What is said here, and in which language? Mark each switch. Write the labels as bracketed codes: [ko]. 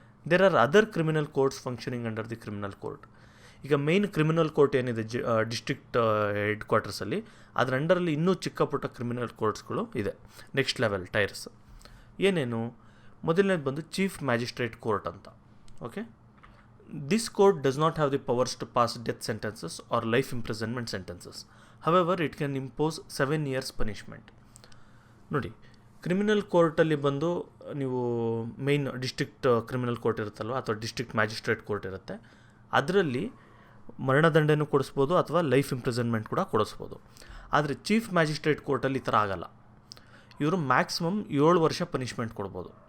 [en] There are other criminal courts functioning under the criminal court. [kn] ಈಗ main criminal court ಏನಿದೆ district head ಕ್ವಾರ್ಟರ್ಸಲ್ಲಿ, ಅದರ ಅಂಡರಲ್ಲಿ ಇನ್ನೂ ಚಿಕ್ಕ ಪುಟ್ಟ ಕ್ರಿಮಿನಲ್ ಕೋರ್ಟ್ಸ್ಗಳು ಇದೆ, ನೆಕ್ಸ್ಟ್ ಲೆವೆಲ್ ಟೈರ್ಸ್. ಏನೇನು? ಮೊದಲನೇದು ಬಂದು ಚೀಫ್ ಮ್ಯಾಜಿಸ್ಟ್ರೇಟ್ ಕೋರ್ಟ್ ಅಂತ. Okay, [en] This court does not have the powers to pass death sentences or life imprisonment sentences. However, it can impose 7 years punishment. [kn] ನೋಡಿ, ಕ್ರಿಮಿನಲ್ ಕೋರ್ಟಲ್ಲಿ ಬಂದು ನೀವು ಮೇಯ್ನ್ ಡಿಸ್ಟ್ರಿಕ್ಟ್ ಕ್ರಿಮಿನಲ್ ಕೋರ್ಟ್ ಇರುತ್ತಲ್ವ, ಅಥವಾ ಡಿಸ್ಟ್ರಿಕ್ಟ್ ಮ್ಯಾಜಿಸ್ಟ್ರೇಟ್ ಕೋರ್ಟ್ ಇರುತ್ತೆ, ಅದರಲ್ಲಿ ಮರಣದಂಡನೆ ಕೊಡಿಸ್ಬೋದು ಅಥವಾ ಲೈಫ್ ಇಂಪ್ರಿಸನ್ಮೆಂಟ್ ಕೂಡ ಕೊಡಿಸ್ಬೋದು. ಆದರೆ ಚೀಫ್ ಮ್ಯಾಜಿಸ್ಟ್ರೇಟ್ ಕೋರ್ಟಲ್ಲಿ ಈ ಥರ ಆಗಲ್ಲ. ಇವರು ಮ್ಯಾಕ್ಸಿಮಮ್ 7 ವರ್ಷ ಪನಿಷ್ಮೆಂಟ್ ಕೊಡ್ಬೋದು.